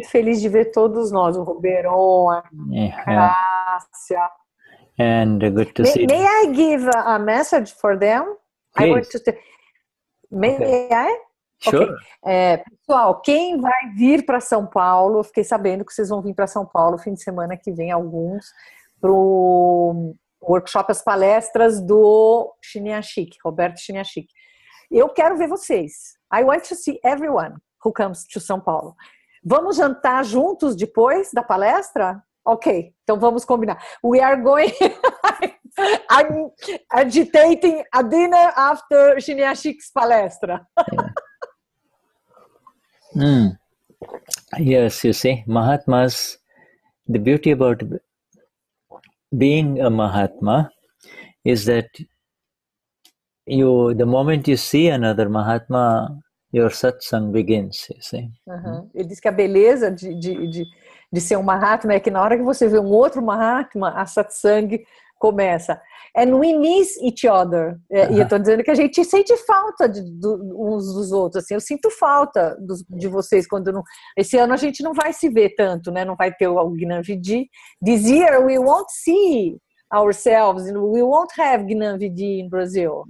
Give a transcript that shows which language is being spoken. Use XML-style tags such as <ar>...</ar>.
<pt>Muito feliz de ver todos nós, o Roberon, a Cássia.</pt> <en>And good to see. May I give a message for them? Please. I want to. May I? Sure. Okay.</en> <pt>Pessoal, quem vai vir para São Paulo, eu fiquei sabendo que vocês vão vir para São Paulo fim de semana que vem, alguns, para o workshop, as palestras do Chiniachik, Roberto Chiniachik. Eu quero ver vocês.</pt> <en>I want to see everyone who comes to São Paulo.</en> <pt>Vamos jantar juntos depois da palestra? Ok, então vamos combinar.</pt> <en>We are going... I'm agitating a dinner after Chiniachik's palestra. Yes, you see, Mahatmas, the beauty about being a Mahatma is that the moment you see another Mahatma, your satsang begins, you see.</en> <pt>Ele diz que a beleza de ser um Mahatma é que na hora que você vê um outro Mahatma, a satsang começa.</pt> <en>And we miss each other.</en> <pt>E eu estou dizendo que a gente sente falta uns dos outros. Assim, eu sinto falta de vocês quando não. Esse ano a gente não vai se ver tanto, né? Não vai ter o Gnani.</pt> <en>This year we won't see ourselves. We won't have Gnani in Brazil.</en>